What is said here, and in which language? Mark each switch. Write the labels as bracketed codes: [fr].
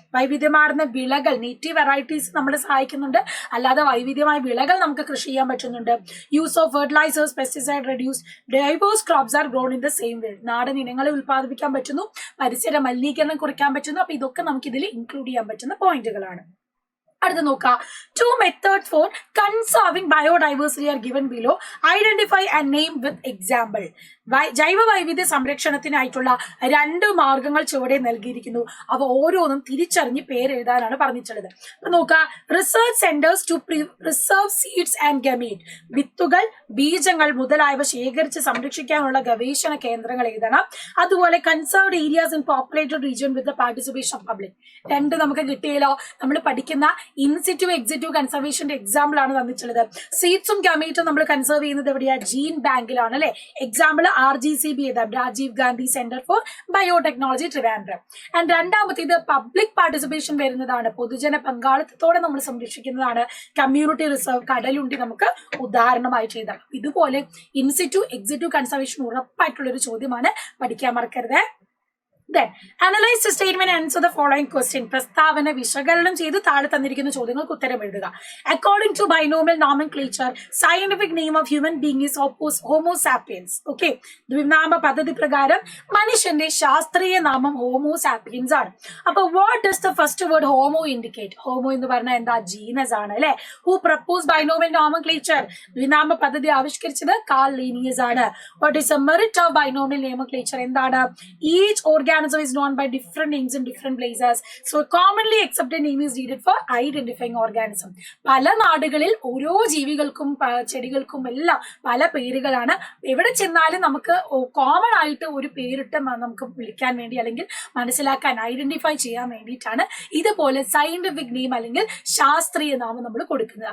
[ml] വൈവിധ്യമാർന്ന വിളകൾ, native varieties നമ്മളെ സഹായിക്കുന്നുണ്ട്. അല്ലാതെ വൈവിധ്യമായ വിളകൾ നമുക്ക് കൃഷി ചെയ്യാൻ പറ്റുന്നുണ്ട്. [en] Use of fertilisers, pesticide reduce, diverse crops are grown in the same way. [ml] നാടൻ ഇനങ്ങളെ ഉൽപ്പാദിപ്പിക്കാൻ പറ്റുന്നു, പരിസര മലിനീകരണം കുറയ്ക്കാൻ പറ്റുന്നു. അപ്പൊ ഇതൊക്കെ നമുക്ക് ഇതിൽ ഇൻക്ലൂഡ് ചെയ്യാൻ പറ്റുന്ന പോയിന്റുകളാണ്. അടുത്ത നോക്കാം, [en] 2 methods for conserving biodiversity are given below. Identify and name with example. [ml] ജൈവ വൈവിധ്യ സംരക്ഷണത്തിനായിട്ടുള്ള 2 മാർഗങ്ങൾ ചുവടെ നൽകിയിരിക്കുന്നു. അവ ഓരോന്നും തിരിച്ചറിഞ്ഞ് പേരെഴുതാനാണ് പറഞ്ഞിട്ടുള്ളത്. അപ്പൊ നോക്കാം, [en] Research centres to preserve seeds and gamete. [ml] വിത്തുകൾ, ബീജങ്ങൾ മുതലായവ ശേഖരിച്ച് സംരക്ഷിക്കാനുള്ള ഗവേഷണ കേന്ദ്രങ്ങൾ എഴുതണം. [en] അതുപോലെ conserved areas in populated region with the participation of public. [ml] 2 നമുക്ക് കിട്ടിയല്ലോ. നമ്മൾ പഠിക്കുന്ന ഇൻസിറ്റു എക്സിറ്റീവ് കൺസർവേഷന്റെ എക്സാമ്പിൾ ആണ് തന്നിട്ടുള്ളത്. സീഡ്സും ഗമീറ്റും നമ്മൾ കൺസർവ് ചെയ്യുന്നത് എവിടെയാ? ജീൻ ബാങ്കിലാണ് അല്ലെ. [en] Example RGCB, Rajiv Gandhi centre for biotechnology, Trivandrum. [ml] And രണ്ടാമത്തേത് പബ്ലിക് പാർട്ടിസിപ്പേഷൻ വരുന്നതാണ്. പൊതുജന പങ്കാളിത്തത്തോടെ നമ്മൾ സംരക്ഷിക്കുന്നതാണ്. കമ്മ്യൂണിറ്റി റിസർവ്, കടലുണ്ടി നമുക്ക് ഉദാഹരണമായി ചെയ്താൽ. ഇതുപോലെ ഇൻസിറ്റു എക്സിറ്റീവ് കൺസർവേഷൻ ഉറപ്പായിട്ടുള്ള ഒരു ചോദ്യമാണ്, പഠിക്കാൻ മറക്കരുത്. [en] Then analyze the statement and answer the following question. [ml] പ്രസ്താവന വിശകലനം ചെയ്ത് താഴെ തന്നിരിക്കുന്ന ചോദ്യങ്ങൾക്ക് ഉത്തരം എഴുതുക. [en] According to binomial nomenclature, scientific name of human being is Homo sapiens. [ml] Okay, ദ്വിനാമ പദ്ധതി പ്രകാരം മനുഷ്യന്റെ ശാസ്ത്രീയ നാമം ഹോമോ സാപ്പിയൻസ് ആണ്. അപ്പൊ [en] what does the first word homo indicate? [ml] Homo എന്ന് പറഞ്ഞാൽ എന്താ? ജീനസ് ആണ് അല്ലെ. [en] Who proposed binomial nomenclature? [ml] ദ്വിനാമ പദ്ധതി ആവിഷ്കരിച്ചത് കാൾ ലീനിയസ് ആണ്. [en] What is the merit of binomial nomenclature? എന്താണ്? Each organism is known by different names in different places, so commonly accepted name is needed for identifying organism. [ml] പല നാടുകളിൽ ഓരോ ജീവികൾക്കും ചെടികൾക്കും എല്ലാം പല പേരുകളാണ്. എവിടെ ചെന്നാലും നമുക്ക് കോമൺ ആയിട്ട് ഒരു പേരിട്ട് നമുക്ക് വിളിക്കാൻ വേണ്ടി അല്ലെങ്കിൽ മനസ്സിലാക്കാൻ, ഐഡന്റിഫൈ ചെയ്യാൻ വേണ്ടിയിട്ടാണ് ഇതുപോലെ സയന്റിഫിക് നെയിം അല്ലെങ്കിൽ ശാസ്ത്രീയ നാമം നമ്മൾ കൊടുക്കുന്നത്.